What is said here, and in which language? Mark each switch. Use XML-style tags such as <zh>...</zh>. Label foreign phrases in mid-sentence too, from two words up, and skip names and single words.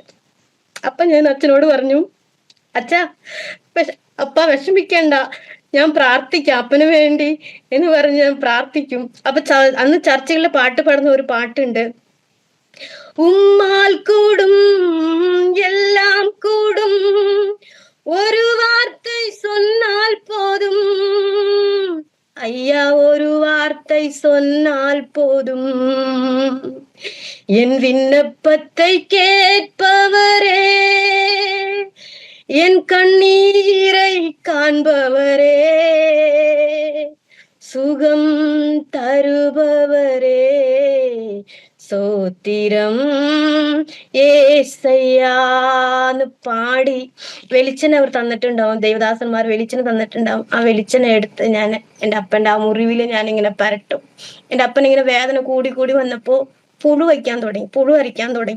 <ml>അപ്പൊ ഞാൻ അച്ഛനോട് പറഞ്ഞു, അച്ഛാ അപ്പ വിഷമിക്കണ്ട, ഞാൻ പ്രാർത്ഥിക്കാം അപ്പന് വേണ്ടി എന്ന് പറഞ്ഞ് ഞാൻ പ്രാർത്ഥിക്കും. അപ്പൊ അന്ന് ചർച്ചകളിൽ പാട്ട് പാടുന്ന ഒരു പാട്ടുണ്ട്, ഉമ്മാൽ കൂടും എല്ലാം കൂടും ഒരു വാർത്ത</ml> <ta>சொன்னால் போதும் வார்த்தை சொன்னால் போதும், என் விண்ணப்பத்தை கேட்பவரே, என் கண்ணீரை காண்பவரே, சுகம் தருபவரே,</ta> <ml>സോത്തിരം ഏസയ്യാന്ന് പാടി വെളിച്ചെണ്ണ അവർ തന്നിട്ടുണ്ടാവും, ദേവദാസന്മാർ വെളിച്ചെണ്ണ തന്നിട്ടുണ്ടാവും. ആ വെളിച്ചെണ്ണ എടുത്ത് ഞാൻ എൻ്റെ അപ്പൻ്റെ ആ മുറിവിൽ ഞാനിങ്ങനെ പരട്ടും. എൻ്റെ അപ്പൻ ഇങ്ങനെ വേദന കൂടി കൂടി വന്നപ്പോ പുഴു അരിക്കാൻ തുടങ്ങി.</ml>